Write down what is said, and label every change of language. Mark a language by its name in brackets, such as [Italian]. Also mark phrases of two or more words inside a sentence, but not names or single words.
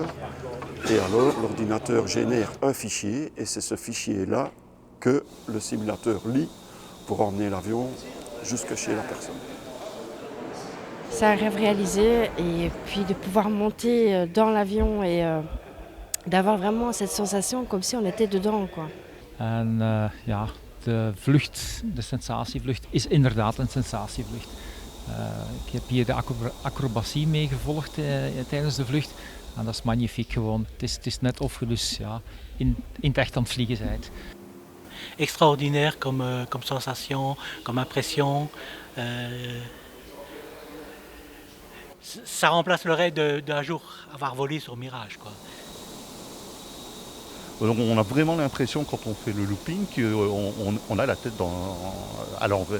[French] Et alors, l'ordinateur génère un fichier et c'est ce fichier-là que le simulateur lit pour emmener l'avion jusque chez la personne. C'est un rêve réalisé et puis de pouvoir monter dans l'avion et d'avoir vraiment cette sensation comme si on était dedans, quoi. [Dutch] En ja, de vlucht, de sensatievlucht, is inderdaad een sensatievlucht. Ik heb hier de acrobatie meegevolgd tijdens de vlucht. En dat is magnifiek gewoon. Het is net of je dus ja, in het echt aan het vliegen bent. [French] Extraordinaire comme sensation, comme impression. ça remplace le rêve d'un jour avoir volé sur Mirage, quoi. Donc on a vraiment l'impression quand on fait le looping qu'on a la tête à l'envers.